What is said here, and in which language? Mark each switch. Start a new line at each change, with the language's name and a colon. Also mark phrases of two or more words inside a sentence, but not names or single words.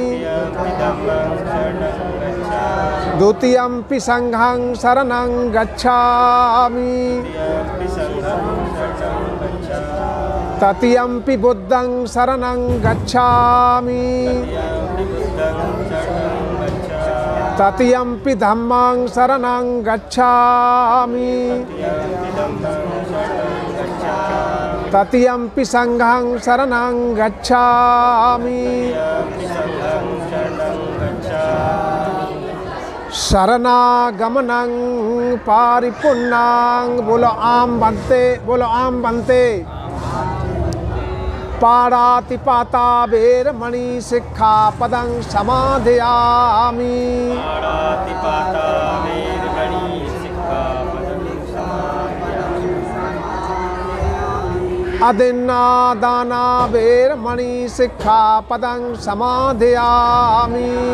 Pali: द्वितीयम्पि संघं शरणं गच्छामि तृतीयम्पि बुद्धं शरणं गच्छामि तृतीयम्पि धम्मं शरणं गच्छामि तृतीयम्पि संघं शरणं गच्छामि। शरणागमनं पारिपूर्णं।
Hindi: बोलो
Pali: आम बनते।
Hindi: बोलो
Pali: आम बनते। पाणातिपाता वेरमणि सिक्खापदं समादयामि। अदिन्नादाना वेरमणि सिक्खापदं समादयामि।